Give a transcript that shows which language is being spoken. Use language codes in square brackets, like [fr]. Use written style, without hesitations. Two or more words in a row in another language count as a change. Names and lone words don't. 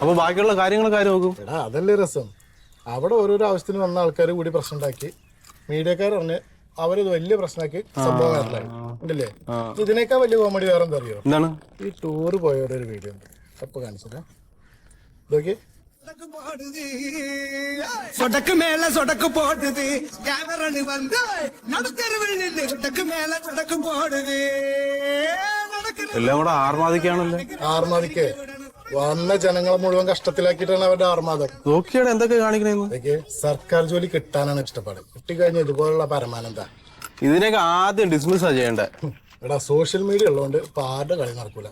[ml] അപ്പൊ ബാക്കിയുള്ള കാര്യങ്ങളൊക്കെ ആര് നോക്കും? എടാ, അതല്ലേ രസം. അവിടെ ഓരോരോ ആവശ്യത്തിന് വന്ന ആൾക്കാർ കൂടി പ്രശ്നം ഉണ്ടാക്കി. മീഡിയക്കാർ പറഞ്ഞ് അവരത് വലിയ പ്രശ്നമാക്കി സംഭവം വരലായി ഉണ്ടല്ലേ. ഇതിനേക്കാൾ വലിയ കോമഡി വേറെ എന്താ അറിയോ? എന്താണ്? ഈ ടൂർ പോയവരുടെ ഒരു വീഡിയോ ഉണ്ട്. അപ്പൊ കാണിച്ചതാ. ഇതൊക്കെ [ta] சொடக்கு மேல சொடக்கு போடுது கேமரனு வந்து நடுத்தருவில் நின்று சொடக்கு மேல சொடக்கு போடுது. [ml] എല്ലാം കൂടെ ആർമാദിക്കാണല്ലോ. ആർമാദിക്ക് വന്ന ജനങ്ങളെ മുഴുവൻ കഷ്ടത്തിലാക്കിയിട്ടാണ് അവരുടെ ആർമാദം. നോക്കിയാണ് എന്തൊക്കെ കാണിക്കണേന്ന്. സർക്കാർ ജോലി കിട്ടാനാണ് ഇഷ്ടപ്പാട്. കിട്ടിക്കഴിഞ്ഞ ഇതുപോലുള്ള പരമാനന്ദ. ഇതിനൊക്കെ ആദ്യം ഡിസ്മിസ് ചെയ്യണ്ടേ. എടാ സോഷ്യൽ മീഡിയ ഉള്ളതുകൊണ്ട് ഇപ്പൊ ആരുടെ കളി നടക്കൂല.